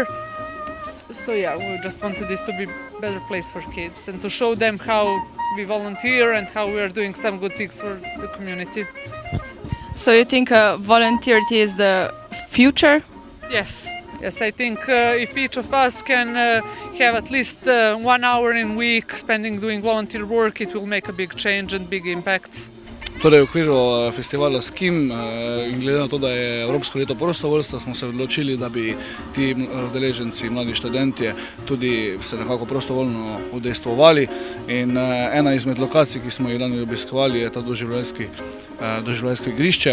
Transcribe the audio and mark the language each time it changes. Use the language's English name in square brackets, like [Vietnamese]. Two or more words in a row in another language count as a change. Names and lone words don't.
[English] So yeah, we just wanted this to be a better place for kids and to show them how we volunteer and how we are doing some good things for the community. So you think volunteerity is the future? Yes, I think if each of us can have at least 1 hour in a week spending doing volunteer work, it will make a big change and big impact. [Slovenian] Torej, v okviru festivala SCiM in glede na to, da je Evropsko leto prostovoljstva, smo se odločili, da bi ti udeleženci, mladi študentje, tudi se nekako prostovoljno udejstvovali. In ena izmed lokacij, ki smo jih danes obiskovali, je ta doživljajsko igrišče.